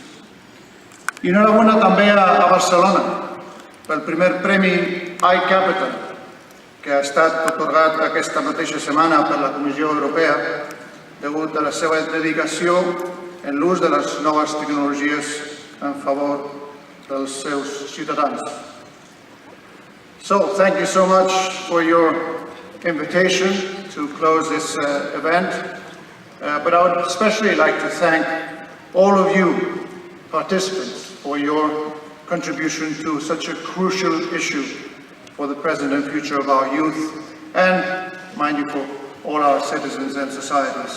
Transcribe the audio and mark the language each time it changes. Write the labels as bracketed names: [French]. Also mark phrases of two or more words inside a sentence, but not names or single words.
[Catalan] I enhorabona també a Barcelona pel primer premi iCapital, que ha estat atorgat aquesta mateixa setmana per la Comissió Europea degut a la seva dedicació en l'ús de les noves tecnologies en favor dels seus ciutadans. [English] So, thank you so much for your invitation to close this event, but I would especially like to thank all of you participants for your contribution to such a crucial issue for the present and future of our youth, and, mind you, for all our citizens and societies.